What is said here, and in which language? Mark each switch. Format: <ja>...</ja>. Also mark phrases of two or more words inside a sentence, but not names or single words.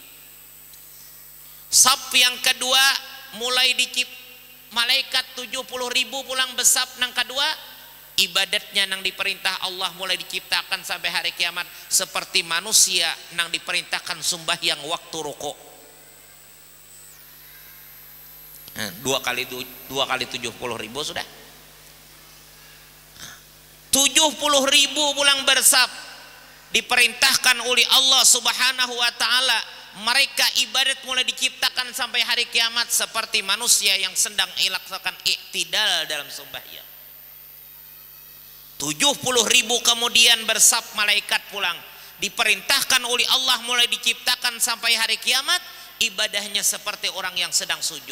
<bjn>Sap yang kedua mulai malaikat 70.000 pulang besap nang kedua, ibadatnya nang diperintah Allah mulai diciptakan sampai hari kiamat seperti manusia nang diperintahkan sembahyang waktu rukuk.</bjn> <id>Nah, dua kali 70.000 sudah. 70.000 pulang bersab diperintahkan oleh Allah</id> <ar>سبحانه وتعالى,</ar> <id>mereka ibadat mulai diciptakan sampai hari kiamat seperti manusia yang sedang melaksanakan iktidal dalam sembahyang. 70.000 kemudian bersab malaikat pulang diperintahkan oleh Allah mulai diciptakan sampai hari kiamat ibadahnya seperti orang yang sedang sujud.</id>